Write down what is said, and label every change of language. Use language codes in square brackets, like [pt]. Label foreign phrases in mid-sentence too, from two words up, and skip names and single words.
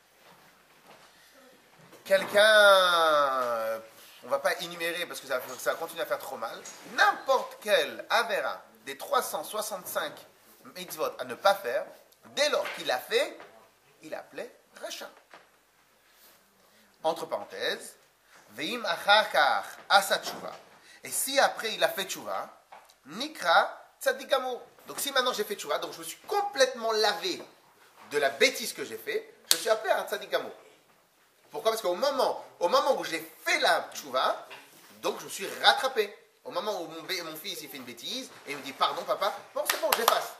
[fr] Quelqu'un, on ne va pas énumérer parce que ça va continuer à faire trop mal, n'importe quel avera des 365 mitzvot à ne pas faire, dès lors qu'il l'a fait, il est appelé Racha. Entre parenthèses, [he] ואם אחר עשה תשובה. [fr] Et si après il a fait tshuva, [he] נקרא צדיק גמור. [fr] Donc si maintenant j'ai fait tshuva, donc je me suis complètement lavé de la bêtise que j'ai fait, je suis appelé un [he] צדיק גמור. [fr] Pourquoi? Parce qu'au moment où j'ai fait la tchouva, donc je me suis rattrapé. Au moment où mon fils il fait une bêtise, et il me dit pardon papa, bon c'est bon, j'efface.